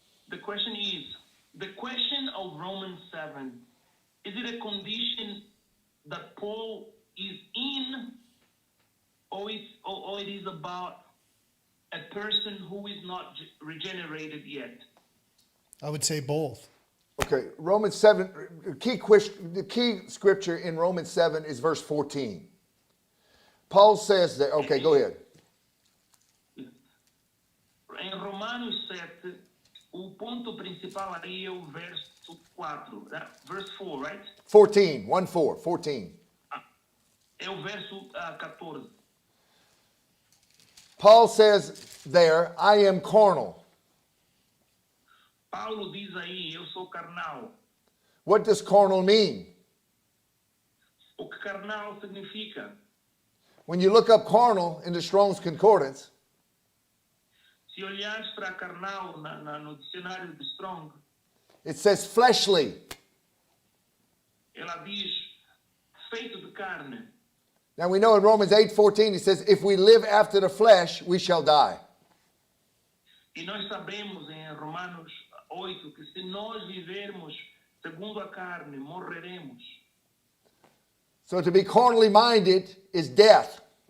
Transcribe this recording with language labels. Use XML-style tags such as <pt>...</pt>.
<en>The question is, the question of Romans 7, is it a condition that Paul is in, or it is about a person who is not regenerated yet? I would say both. Okay, Romans 7, the key scripture in Romans 7 is verse 14. Paul says that, okay, go ahead.</en> <pt>Em Romanos 7, o ponto principal aí é o verso 4,</pt> <en>verse 4, right? 14, 1-4, 14.</en> <pt>É o verso 14.</pt> <en>Paul says there, I am carnal.</en> <pt>Paulo diz aí, eu sou carnal.</pt> <en>What does carnal mean?</en> <pt>O que carnal significa?</pt> <en>When you look up carnal in the Strong's Concordance,</en> <pt>Se olhares para carnal no dicionário de Strong,</pt> <en>it says fleshly.</en> <pt>ela diz feito de carne.</pt> <en>Now we know in Romans 8:14 it says, if we live after the flesh, we shall die.</en> <pt>E nós sabemos em Romanos 8 que se nós vivermos segundo a carne, morreremos.</pt> <en>So to be carnally minded is death.</en>